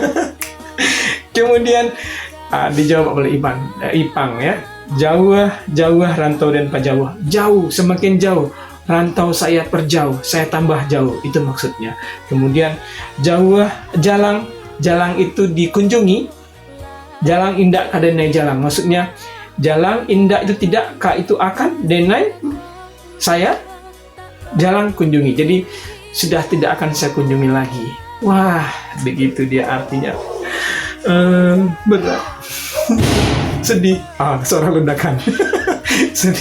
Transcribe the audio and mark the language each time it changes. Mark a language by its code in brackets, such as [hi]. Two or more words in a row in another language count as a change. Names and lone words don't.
[id] Kemudian dijawab oleh Ipang ya. [min] Jauh rantau dan pajauh. [id] Jauh, semakin jauh. Rantau saya perjauh, saya tambah jauh, itu maksudnya. Kemudian jauh, jalang itu dikunjungi, [min] jalang indak kadenai jalang, [id] maksudnya jalang indak itu tidak, ka itu akan, denai saya, jalang kunjungi, jadi sudah tidak akan saya kunjungi lagi. Wah, begitu dia artinya. Berat. Sedih. Suara ledakan. Sedih.